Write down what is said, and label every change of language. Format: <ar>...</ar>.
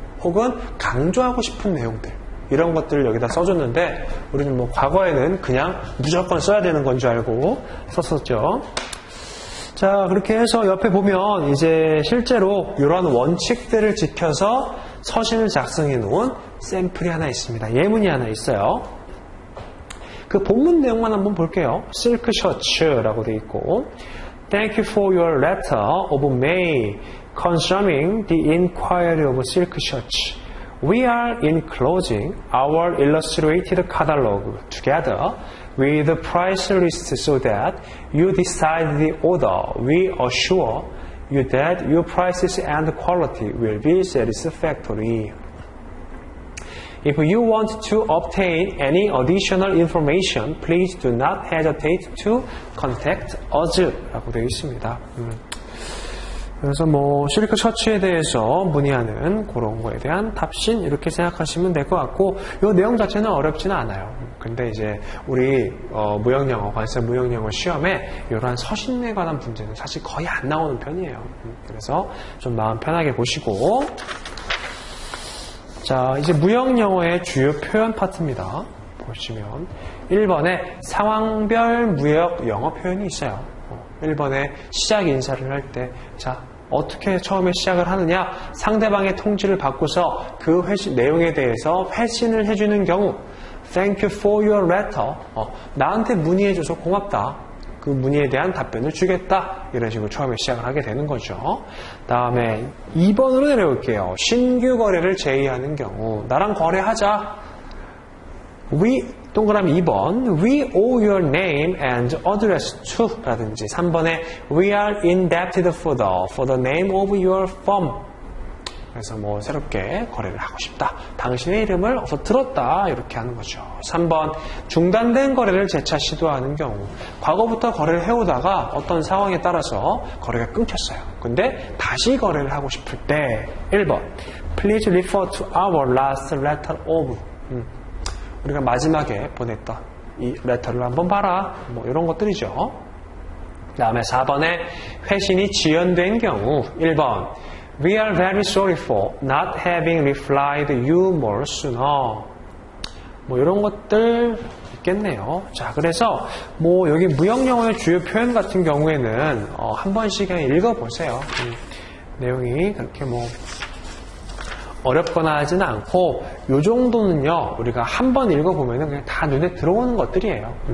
<ko>혹은 강조하고 싶은 내용들 이런 것들을 여기다 써줬는데 우리는 뭐 과거에는 그냥 무조건 써야 되는 건 줄 알고 썼었죠. 자, 그렇게 해서 옆에 보면 이제 실제로 이런 원칙들을 지켜서 서신을 작성해 놓은 샘플이 하나 있습니다. 예문이 하나 있어요. 그 본문 내용만 한번 볼게요. 실크 셔츠라고 되어 있고</ko> <en>Thank you for your letter of May concerning the inquiry of silk shirts. We are enclosing our illustrated catalog together with the price list so that you decide the order. We assure you that your prices and quality will be satisfactory. If you want to obtain any additional information, please do not hesitate to contact us.</en> <ko>라고 되어 있습니다. 그래서 뭐 실크 셔츠에 대해서 문의하는 그런 거에 대한 답신 이렇게 생각하시면 될 것 같고 이 내용 자체는 어렵지는 않아요. 근데 이제 우리 무형영어, 관세 무형영어 시험에 이러한 서신에 관한 문제는 사실 거의 안 나오는 편이에요. 그래서 좀 마음 편하게 보시고 자, 이제 무형영어의 주요 표현 파트입니다. 보시면 1번에 상황별 무역 영어 표현이 있어요. 1번에 시작 인사를 할 때 자, 어떻게 처음에 시작을 하느냐? 상대방의 통지를 받고서 그 내용에 대해서 회신을 해주는 경우</ko> <en>Thank you for your letter.</en> <ko>나한테 문의해줘서 고맙다. 그 문의에 대한 답변을 주겠다. 이런 식으로 처음에 시작을 하게 되는 거죠. 다음에 2번으로 내려올게요. 신규 거래를 제의하는 경우 나랑 거래하자. 동그라미 2번</ko> <en>We owe your name and address to</en> <ko>라든지 3번에</ko> <en>We are indebted for the name of your firm.</en> <ko>그래서 뭐 새롭게 거래를 하고 싶다. 당신의 이름을 어서 들었다. 이렇게 하는 거죠. 3번 중단된 거래를 재차 시도하는 경우 과거부터 거래를 해오다가 어떤 상황에 따라서 거래가 끊겼어요. 근데 다시 거래를 하고 싶을 때 1번</ko> <en>Please refer to our last letter of</en> <ko>우리가 마지막에 보냈던 이 레터를 한번 봐라. 뭐 이런 것들이죠. 그 다음에 4번에 회신이 지연된 경우 1번</ko> <en>We are very sorry for not having replied you more sooner.</en> <ko>뭐 이런 것들 있겠네요. 자, 그래서 뭐 여기 무형영어의 주요 표현 같은 경우에는 한 번씩 그냥 읽어보세요. 내용이 그렇게 뭐 어렵거나 하지는 않고 요 정도는요 우리가 한 번 읽어보면은 그냥 다 눈에 들어오는 것들이에요.</ko>